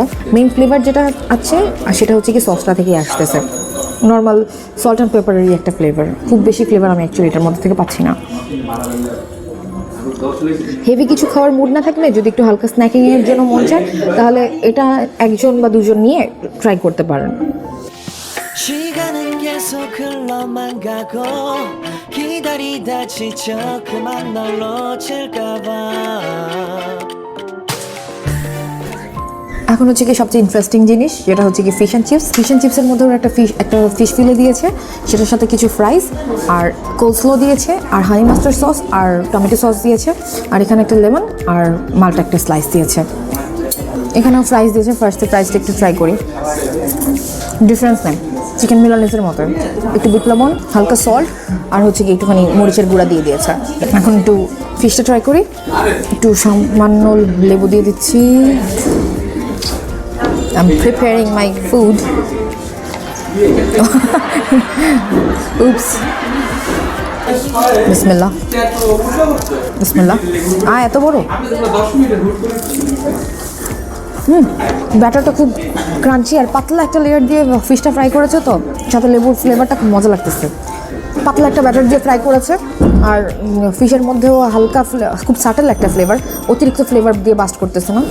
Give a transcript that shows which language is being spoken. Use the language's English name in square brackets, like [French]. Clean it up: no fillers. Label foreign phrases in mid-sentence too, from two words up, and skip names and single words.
[Bangla] মেইন ফ্লেভার যেটা আছে আর সেটা হচ্ছে কি সসটা থেকেই আসতেছে। নর্মাল [English] salt and peppereri [Bangla] একটা ফ্লেভার, খুব বেশি ফ্লেভার আমি অ্যাকচুয়ালি এটার মধ্যে থেকে পাচ্ছি না। হেভি কিছু খাওয়ার মুড না থাকলে যদি একটু হালকা স্ন্যাকিংয়ের জন্য মন চায় তাহলে এটা একজন বা দুজন নিয়ে ট্রাই করতে পারেন। [Korean] 시간은 계속 흘러만 가고 기다리다 지쳐 그만 널 놓칠까봐 [Bangla] এখন হচ্ছে কি সবচেয়ে ইন্টারেস্টিং জিনিস, যেটা হচ্ছে কি [English] fish and chips. fish and chipser [Bangla] মধ্যে একটা [English] fish fillet [Bangla] দিয়েছে, সেটার সাথে কিছু ফ্রাইস আর কোলস্লো দিয়েছে আর [English] honey mustard sauce [Bangla] আর [English] tomato sauce [Bangla] দিয়েছে, আর এখানে একটা লেমন আর মাল্টা একটা স্লাইস দিয়েছে। এখানেও ফ্রাইস দিয়েছে। ফার্স্টে ফ্রাইসটা একটু ট্রাই করি, ডিফারেন্স নেই, চিকেন মিলানিজের মতো। একটু বিট লবণ, হালকা সল্ট আর হচ্ছে কি একটুখানি মরিচের গুঁড়া দিয়ে দিয়েছে। এখন একটু ফিশটা ট্রাই করি, একটু সামান্য লেবু দিয়ে দিচ্ছি। [English] I'm preparing my food. Oops. [Arabic] Bismillah. Bismillah. [Bangla] এত বড়। ব্যাটারটা খুব ক্রাঞ্চি আর পাতলা একটা লেয়ার দিয়ে ফিশটা ফ্রাই করেছে, তো সাথে লেবুর ফ্লেভারটা খুব মজা লাগতেছে। পাতলা একটা ব্যাটার দিয়ে ফ্রাই করেছে আর ফিশের মধ্যেও হালকা খুব সাটেল একটা ফ্লেভার, অতিরিক্ত ফ্লেভার দিয়ে বাস্ট করতেছে না।